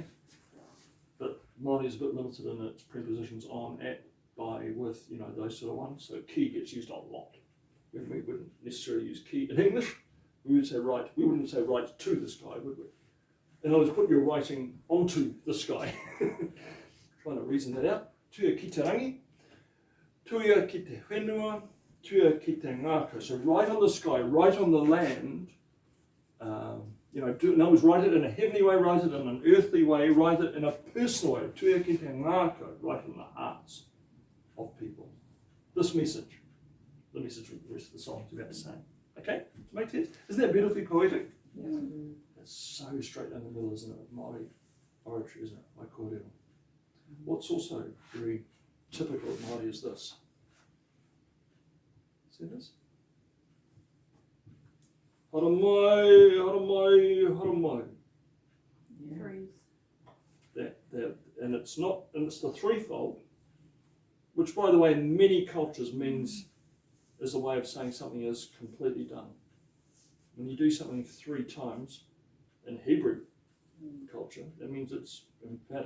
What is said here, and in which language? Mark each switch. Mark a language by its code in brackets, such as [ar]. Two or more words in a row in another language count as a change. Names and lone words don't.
[en] But Māori is a bit limited in its prepositions on, at, by, with, you know, those sort of ones. So ki gets used a lot. We wouldn't necessarily use ki in English. We would say write. We wouldn't say write to the sky, would we? In other words, put your writing onto the sky. Trying to reason that out. [mi] Tuia ki te rangi, tuia ki te whenua, tuia ki te ngākau. [en] So write on the sky, write on the land. You know, in other words, write it in a heavenly way, write it in an earthly way, write it in a personal way. [mi] Tuia ki te ngākau, [en] write it in the hearts of people. This message, the message of the rest of the song is about the same. Okay? Does it make sense? Isn't that beautifully poetic? Yeah. It's so straight down the middle, isn't it? Māori oratory, isn't it? Like kōrero. What's also very typical of Māori is this. See this? [mi] Hara mai, hara mai, hara mai. [en] That, and it's not, and it's the threefold, which, by the way, in many cultures means is a way of saying something is completely done. When you do something 3 times in Hebrew culture, that means it's emphatic.